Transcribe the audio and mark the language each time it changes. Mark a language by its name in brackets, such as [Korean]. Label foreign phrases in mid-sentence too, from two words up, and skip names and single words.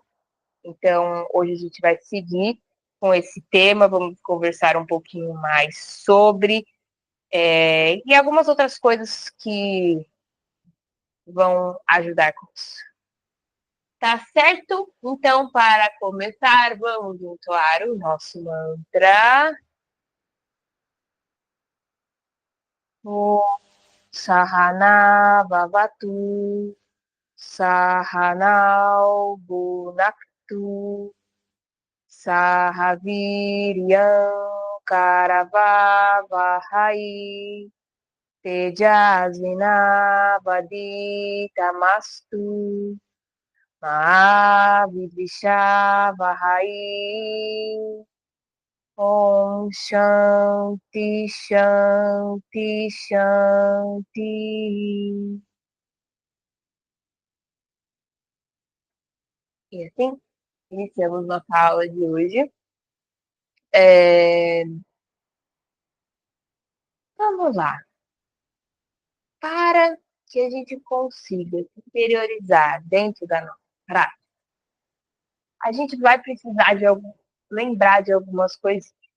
[Portuguese] Então, hoje a gente vai seguir com esse tema, vamos conversar um pouquinho mais sobre e algumas outras coisas que vão ajudar com isso. Tá certo? Então, para começar, vamos entoar o nosso mantra. [Sanskrit] Om Sahana Bhavatu Sahanau Bhunaktu Sahaviryam Karavavahai Tejasvinavaditamastu Mahavidvishavahai. Om Shanti Shanti Shanti. [Portuguese] E assim, iniciamos nossa aula de hoje. Vamos lá. Para que a gente consiga se interiorizar dentro da nossa prática, a gente vai precisar lembrar de algumas coisas.